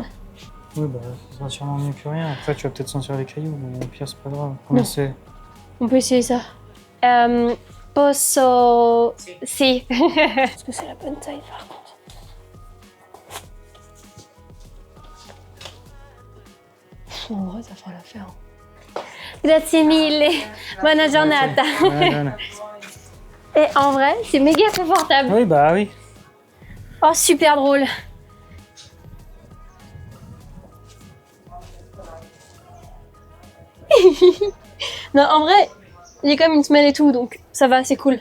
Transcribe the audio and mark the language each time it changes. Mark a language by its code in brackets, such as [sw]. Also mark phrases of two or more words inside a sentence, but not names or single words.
[fr] Oui, bah, ça sera sûrement mieux que rien. Après, tu vas peut-être sentir les cailloux, mais au pire, c'est pas grave. Combien Non. c'est? On peut essayer ça. [it] Posso... Si. [fr] Est-ce que c'est la bonne taille par contre? En vrai, ça fera l'affaire. [it] Grazie mille. Buona giornata. [fr] Et en vrai, c'est méga confortable. Oui, bah oui. Oh, super drôle. Non, en vrai, il y a quand même une semelle et tout, donc ça va, c'est cool.